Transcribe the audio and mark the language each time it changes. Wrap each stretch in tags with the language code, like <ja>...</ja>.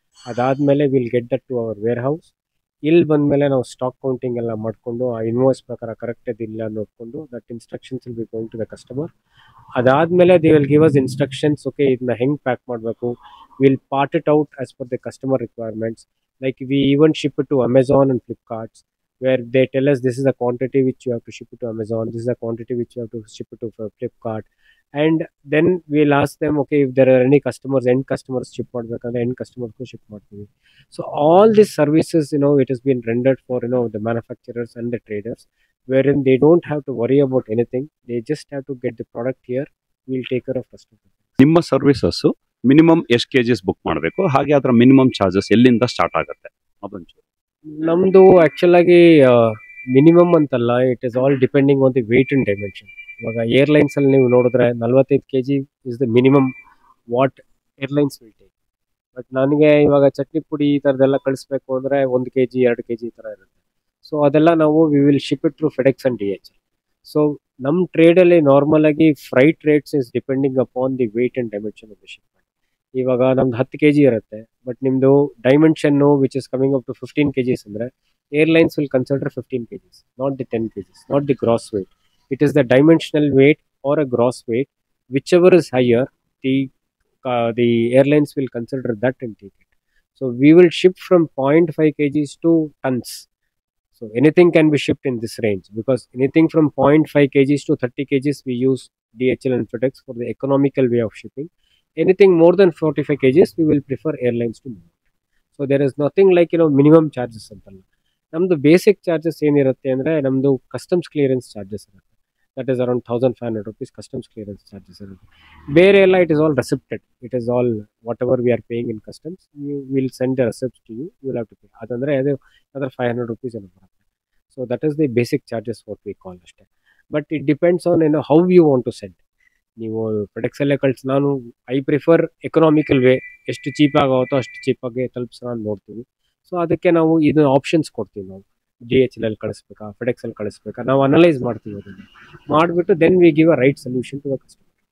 <kn>ಅದಾದಮೇಲೆ</kn> <en>Will get that to our warehouse.</en> <kn>ಇಲ್ಲಿ ಬಂದಮೇಲೆ ನಾವು ಸ್ಟಾಕ್ ಕೌಂಟಿಂಗ್ ಎಲ್ಲ ಮಾಡಿಕೊಂಡು ಆ ಇನ್ವಾಯ್ಸ್ ಪ್ರಕಾರ ಕರೆಕ್ಟ್ ಇದಿಲ್ಲ ನೋಡಿಕೊಂಡು</kn> <en>That instructions will be going to the customer.</en> <kn>ಅದಾದಮೇಲೆ</kn> <en>they will give us instructions, okay</en> <kn>ಇದನ್ನ ಹೆಂಗೆ ಪ್ಯಾಕ್ ಮಾಡಬೇಕು,</kn> <en>Will part it out as per the customer requirements. Like we even ship it to Amazon and Flipkarts, where they tell us this is the quantity which you have to ship it to Amazon, this is the quantity which you have to ship it to Flipkart, and then we'll ask them, okay, if there are any customers, end customers ship ಮಾಡಬೇಕಂದ್ರೆ end customers ship ಮಾಡ್ತೀವಿ. So all these services, it has been rendered for the manufacturers and the traders, wherein they don't have to worry about anything, they just have to get the product here, we'll take care of customers.</en> <kn>ನಿಮ್ಮ services minimum ಎಷ್ಟು kgs book ಮಾಡಬೇಕು, ಹಾಗೆ ಅದರ minimum charges ಎಲ್ಲಿಂದ start ಆಗುತ್ತೆ ಅದೊಂಚೂರು? ನಮ್ಮದು actual ಆಗಿ minimum ಅಂತಲ್ಲ,</kn> <en>It is all depending on the weight and dimension.</en> <kn>ಇವಾಗ ಏರ್ಲೈನ್ಸಲ್ಲಿ ನೀವು ನೋಡಿದ್ರೆ</kn> <en>45 kg is the minimum what airlines will take.</en> <kn>But ನನಗೆ ಇವಾಗ ಚಟ್ನಿ ಪುಡಿ ಈ ಥರದ್ದೆಲ್ಲ ಕಳಿಸ್ಬೇಕು ಅಂದರೆ 1 kg 2 kg ಈ ಥರ ಇರುತ್ತೆ. ಸೊ ಅದೆಲ್ಲ ನಾವು</kn> <en>We will ship it through FedEx and DHL.</en> <kn>So ನಮ್ಮ ಟ್ರೇಡಲ್ಲಿ ನಾರ್ಮಲ್ ಆಗಿ</kn> <en>Freight rates is depending upon the weight and dimension of the shipment.</en> <kn>ಇವಾಗ ನಮ್ದು 10 kg ಇರುತ್ತೆ,</kn> <en>But ನಿಮ್ಮದು ಡೈಮೆನ್ಷನ್ನು which is coming up to 15 kgs ಅಂದರೆ airlines will consider 15 kgs, not the 10 kgs, not the gross weight. It is the dimensional weight or a gross weight, whichever is higher, the airlines will consider that and take it. So we will ship from 0.5 kgs to tons. So anything can be shipped in this range, because anything from 0.5 kgs to 30 kgs we use DHL and FedEx for the economical way of shipping. Anything more than 45 kgs we will prefer airlines to move. So there is nothing like minimum charges ಅಂತಲ್ಲ.</en> <kn>ನಮ್ಮದು basic charges ಏನಿರುತ್ತೆ ಅಂದರೆ ನಮ್ಮದು customs clearance charges ಇರುತ್ತೆ.</kn> <en>that is around 1500 rupees</en> <kn>customs clearance charges ಇರುತ್ತೆ. ಬೇರೆ ಎಲ್ಲ</kn> <en>It is all receipted, it is all whatever we are paying in customs, you will send the receipts to you, you will have to pay.</en> <kn>ಅದಂದರೆ ಅದು ಅದರ 500 rupees ಏನೋ ಬರುತ್ತೆ.</kn> <en>So that is the basic charges what we call ಅಷ್ಟೇ. But it depends on how you want to send.</en> <kn>ನೀವು ಫೆಡೆಕ್ಸಲ್ಲೇ ಕಳಿಸಿ, ನಾನು</kn> <en>I prefer economical way,</en> <kn>ಎಷ್ಟು cheap ಆಗುತ್ತೋ ಅಷ್ಟು ಚೀಪಾಗಿ ತಲುಪಿಸೋಣ ಅಂತ ನೋಡ್ತೀವಿ. ಸೊ ಅದಕ್ಕೆ ನಾವು ಇದನ್ನ ಆಪ್ಷನ್ಸ್ ಕೊಡ್ತೀವಿ. ನಾವು DHL ಅಲ್ಲಿ ಕಳಿಸ್ಬೇಕಾ, ಫೆಡೆಕ್ಸ್ ಅಲ್ಲಿ ಕಳಿಸ್ಬೇಕಾ, ನಾವು ಅನಲೈಸ್ ಮಾಡ್ತೀವಿ. ಅದನ್ನು ಮಾಡಿಬಿಟ್ಟು</kn> <en>Then we give a right solution to the customer.</en>